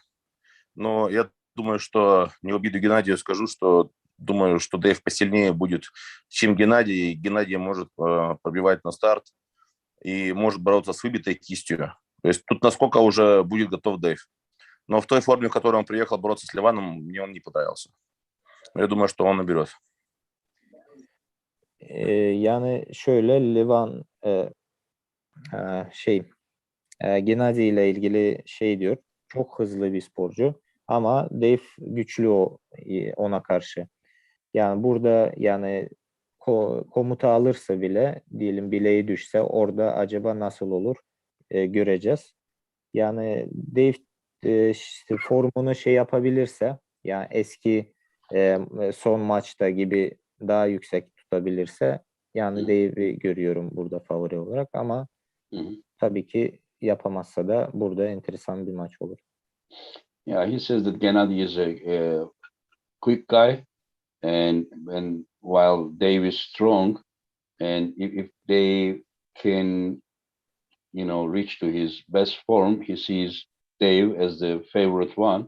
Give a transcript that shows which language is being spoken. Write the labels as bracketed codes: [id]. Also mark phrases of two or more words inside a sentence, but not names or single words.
[ru] Но я думаю, что не в обиду Геннадию скажу, что думаю, что Дэйв посильнее будет, чем Геннадий. И Геннадий может пробивать на старт и может бороться с выбитой кистью. То есть тут насколько уже будет готов Дэйв. Но в той форме, в которой он приехал бороться с Ливаном, мне он не понравился. Я думаю, что он наберет. [tr] Yani şöyle Livan Gennady ile ilgili şey diyor. Çok hızlı bir sporcu ama Dave güçlü ona karşı. Yani burada yani komuta alırsa bile diyelim bileği düşse orada acaba nasıl olur göreceğiz. Yani Dave işte formunu şey yapabilirse yani eski son maçta gibi daha yüksek tutabilirse yani Dave'i görüyorum burada favori olarak ama tabii ki yapamazsa da burada enteresan bir maç olur. [en] Yeah, he says that Gennady is a quick guy, and while Dave is strong, and if they can, reach to his best form, he sees Dave as the favorite one.